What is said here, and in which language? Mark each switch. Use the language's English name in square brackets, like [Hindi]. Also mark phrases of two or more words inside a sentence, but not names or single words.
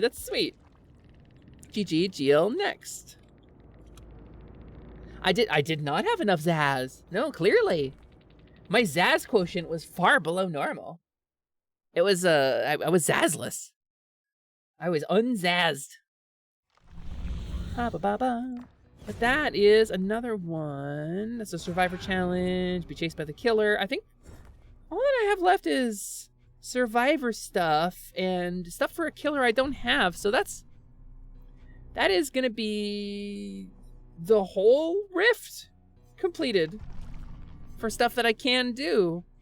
[English] That's sweet. GG, GL next. I did not have enough Zaz. No, clearly. My Zaz quotient was far below normal. It was, I was Zazless. I was unzazzed. Ba-ba-ba-ba. But that is another one. That's a survivor challenge. Be chased by the killer. I think all that I have left is survivor stuff and stuff for a killer I don't have. So that is gonna be the whole rift completed for stuff that I can do.